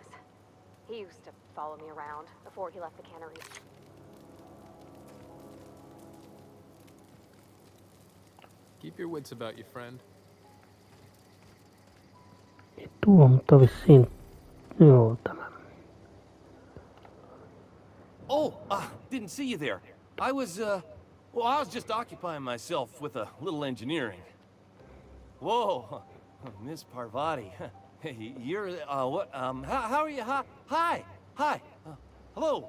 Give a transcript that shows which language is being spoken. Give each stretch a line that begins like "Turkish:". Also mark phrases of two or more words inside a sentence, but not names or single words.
English: He used to follow me around before he left the cannery. Keep your wits about you, friend.
Finnish: Tuo, mutta vissiin... Joo, tämä.
English: Oh, didn't see you there. I was just occupying myself with a little engineering. Whoa, Miss Parvati. Hey, you're, what, how are you? Hi, hello.